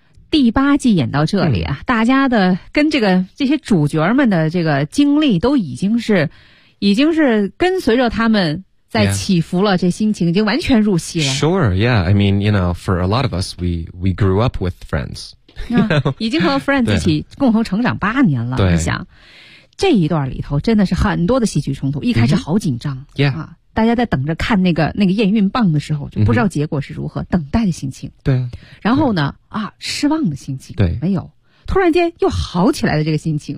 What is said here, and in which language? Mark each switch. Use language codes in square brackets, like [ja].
[zh] 第八季演到这里啊、嗯、大家的跟这些主角们的这个经历都已经是跟随着他们在起伏了、 yeah. 这心情已经完全入戏了。 Sure, yeah. [en] I mean, you know, for a lot of us, we grew up with friends. You know? [zh] 已经和 friends 一起共同成长八年了。对。你想这一段里头真的是很多的戏剧冲突，一开始好紧张。 Mm-hmm. Yeah.、啊大家在等着看那个验孕棒的时候，就不知道结果是如何，嗯、等待的心情。对、啊。然后呢，啊，失望的心情。对。没有，突然间又好起来的这个心情。